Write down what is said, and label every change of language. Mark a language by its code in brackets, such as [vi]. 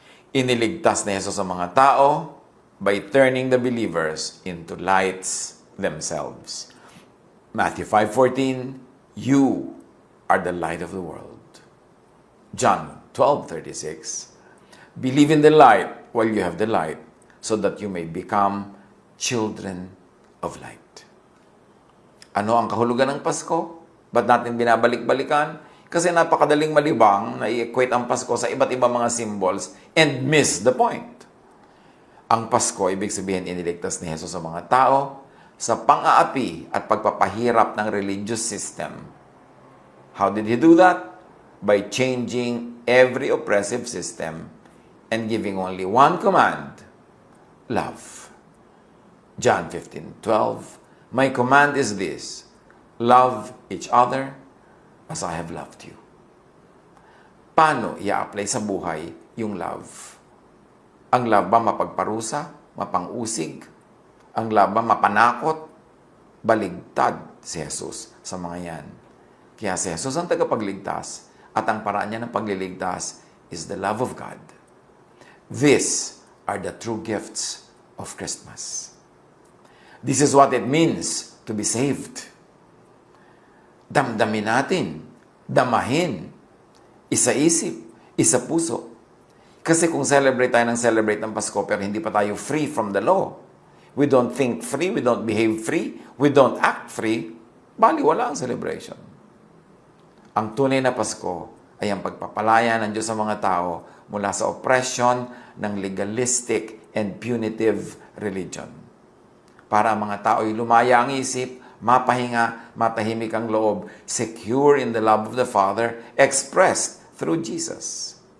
[tl] Iniligtas ni Jesus ang mga tao [en] by turning the believers into lights themselves. Matthew 5:14, you are the light of the world. John 12:36, believe in the light while you have the light, so that you may become children of light. [tl] Ano ang kahulugan ng Pasko? Ba't natin binabalik-balikan? Kasi napakadaling malibang na i-equate ang Pasko sa iba't ibang mga [en] symbols and miss the point. [tl] Ang Pasko, ibig sabihin, iniligtas ni Jesus sa mga tao sa pang-aapi at pagpapahirap ng religious system. [en] How did he do that? By changing every oppressive system and giving only one command, love. John 15:12, my command is this, love each other as I have loved you. [tl] Paano i-apply sa buhay yung love? Ang love ba mapagparusa, mapang-usig? Ang love ba mapanakot? Baligtad si Jesus sa mga yan. Kaya si Jesus ang tagapagligtas at ang paraan niya ng pagliligtas [en] is the love of God. These are the true gifts of Christmas. This is what it means to be saved. [tl] Damdamin natin, damahin, isa-isip, isa-puso. Kasi kung celebrate tayo ng Pasko pero hindi pa tayo [en] free from the law, we don't think free, we don't behave free, we don't act free, [tl] baliwala ang [en] celebration. [tl] Ang tunay na Pasko ay ang pagpapalaya ng Diyos sa mga tao mula sa oppression ng [en] legalistic and punitive religion. [tl] Para ang mga tao ay lumaya ang isip, mapahinga, matahimik ang loob, [en] secure in the love of the Father, expressed through Jesus.